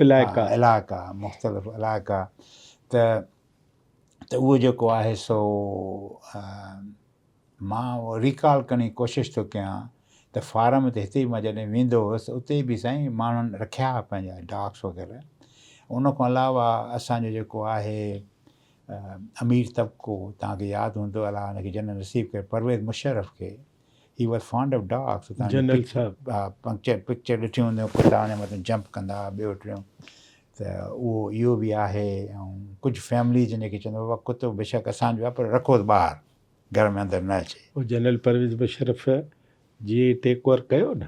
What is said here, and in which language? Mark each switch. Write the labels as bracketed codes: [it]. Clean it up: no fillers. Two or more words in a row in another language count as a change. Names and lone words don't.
[sd] इलाइक़ा मुख़्तलिफ़ इलाइक़ा त उहो जेको आहे सो मां रिकॉल करण जी कोशिशि थो कयां त फार्म ते हिते मां जॾहिं वेंदो हुउसि उते बि साईं माण्हुनि रखिया हुआ पंहिंजा डॉग्स वग़ैरह उन खां अलावा असांजो जेको आहे अमीर तबिको तव्हांखे यादि हूंदो अलाह हुनखे जन नसीब करे परवेज़ मुशर्रफ खे [en] he was fond of dogs [sd] जनरल साहब हा पिक्चर ॾिठियूं हूंदियूं कुता हुन मथां जंप कंदा ॿियो टियों त उहो इहो बि आहे ऐं कुझु फैमिलीज जेके चवंदो बाबा कुतो बेशक असांजो आहे पर रखो ॿाहिरि घर में अंदरि न अचे उहो जनरल परवेज़ मुशर्रफ जीअं [en] take over [sd] कयो न